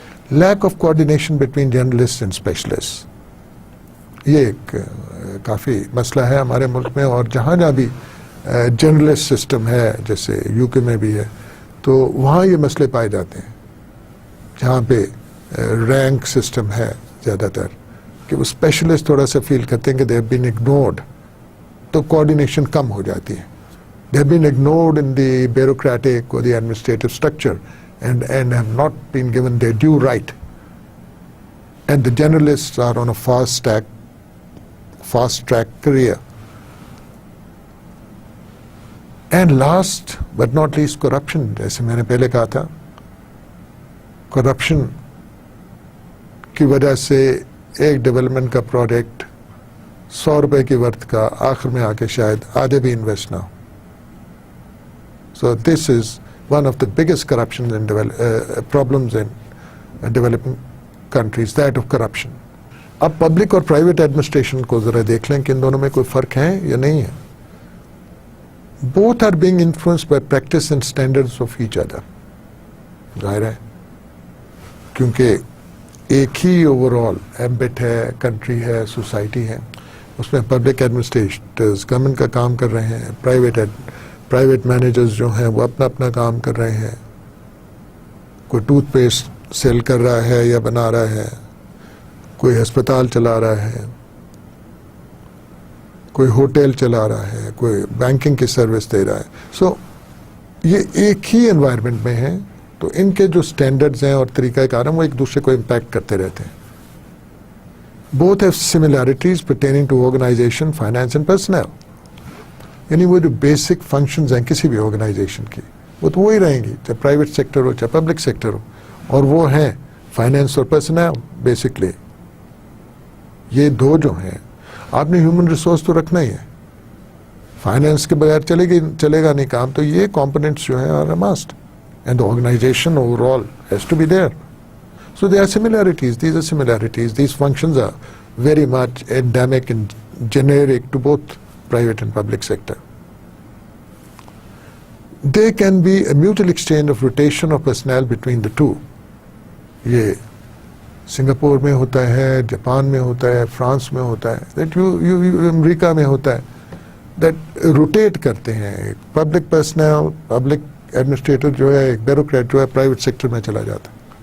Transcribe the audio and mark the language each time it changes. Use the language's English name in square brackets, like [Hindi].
[English] lack of coordination between journalist and specialist, [Urdu] یہ ایک کافی مسئلہ ہے ہمارے ملک میں, اور جہاں جہاں بھی جرنلسٹ سسٹم ہے, جیسے یو کے میں بھی ہے, تو وہاں یہ مسئلے پائے جاتے ہیں. جہاں پہ رینک سسٹم ہے زیادہ تر, کہ وہ اسپیشلسٹ تھوڑا سا فیل کرتے ہیں کہ [English] they have been ignored, [Urdu] تو کوآرڈینیشن کم ہو جاتی ہے. [English] They have been ignored in the bureaucratic or the administrative structure and have not been given their due right. And the generalists are on a fast track career. And last but not least, corruption. [Urdu] جیسے میں نے پہلے کہا تھا, corruption کی وجہ سے ایک ڈیولپمنٹ کا پروجیکٹ 100 روپے کی ورتھ کا آخر میں آ کے شاید آدھے بھی انویسٹ نہ ہو. [English] So this is one of the biggest corruptions and problems in developing countries, that of corruption. [Urdu] اب پبلک اور پرائیویٹ ایڈمنسٹریشن کو ذرا دیکھ لیں کہ ان دونوں میں کوئی فرق ہے یا نہیں ہے. [English] Both are being influenced by practice and standards of each other. [Urdu] ظاہر ہے, کیونکہ ایک ہی اوور آل ایمبٹ ہے, کنٹری ہے, سوسائٹی ہے, اس میں پبلک ایڈمنسٹریٹرز گورنمنٹ کا کام کر رہے ہیں, پرائیویٹ مینیجرز جو ہیں وہ اپنا کام کر رہے ہیں. کوئی ٹوتھ پیسٹ سیل کر رہا ہے یا بنا رہا ہے, کوئی ہسپتال چلا رہا ہے, کوئی ہوٹل چلا رہا ہے, کوئی بینکنگ کی سروس دے رہا ہے. سو یہ ایک ہی انوائرمنٹ میں ہیں, تو ان کے جو سٹینڈرڈز ہیں اور طریقہ کار ہیں وہ ایک دوسرے کو امپیکٹ کرتے رہتے ہیں. [English] Both have similarities pertaining to organization, finance and personnel. [Urdu] یعنی وہ جو بیسک فنکشنز ہیں کسی بھی آرگنائزیشن کی وہ تو وہی رہیں گی, چاہے پرائیویٹ سیکٹر ہو چاہے پبلک سیکٹر ہو, اور وہ ہیں فائنینس اور پرسنل. بیسکلی یہ دو جو ہیں, آپ نے ہیومن ریسورس تو رکھنا ہی ہے, فائنینس کے بغیر چلے گا نہیں کام, تو یہ کمپوننٹس جو ہیں [English] Are must, and the organization overall has to be there. So there are similarities, these functions are very much endemic and generic to both private and public sector. There can be a mutual exchange of rotation of personnel between the two. [Urdu] یہ Singapore میں ہوتا ہے, Japan میں ہوتا ہے, France میں ہوتا ہے, that امریکہ میں ہوتا ہے, that روٹیٹ کرتے ہیں. پبلک پرسنل, پبلک ایڈمنسٹریٹر جو ہے, ایک بیوروکریٹ جو ہے پرائیویٹ سیکٹر میں چلا جاتا ہے.